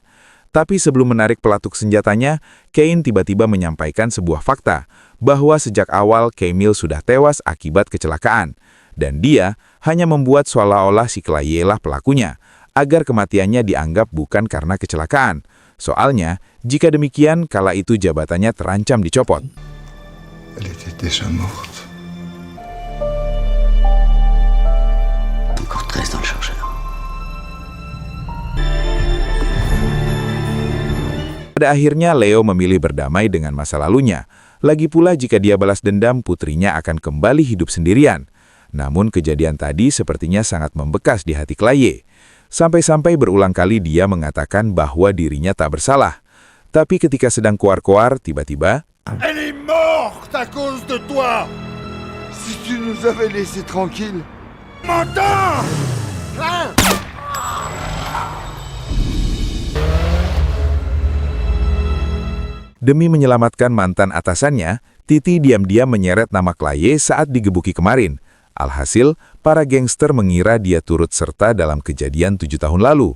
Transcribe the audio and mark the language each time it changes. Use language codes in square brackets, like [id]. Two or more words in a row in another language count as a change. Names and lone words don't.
[id] Tapi sebelum menarik pelatuk senjatanya, Kane tiba-tiba menyampaikan sebuah fakta, bahwa sejak awal Camille sudah tewas akibat kecelakaan. Dan dia hanya membuat seolah-olah si Cyclaye lah pelakunya, agar kematiannya dianggap bukan karena kecelakaan. Soalnya, jika demikian, kala itu jabatannya terancam dicopot. [fr] Elle était déjà morte. [id] Pada akhirnya Leo memilih berdamai dengan masa lalunya. Lagi pula jika dia balas dendam, putrinya akan kembali hidup sendirian. Namun kejadian tadi sepertinya sangat membekas di hati Cyclaye. Sampai-sampai berulang kali dia mengatakan bahwa dirinya tak bersalah. Tapi ketika sedang koar-koar, tiba-tiba... [fr] Elle est morte à cause de toi. Si tu nous avais laissés tranquilles. M'entends? Hein? [id] Demi menyelamatkan mantan atasannya, Titi diam-diam menyeret nama Cyclaye saat digebuki kemarin. Alhasil, para gangster mengira dia turut serta dalam kejadian 7 tahun lalu.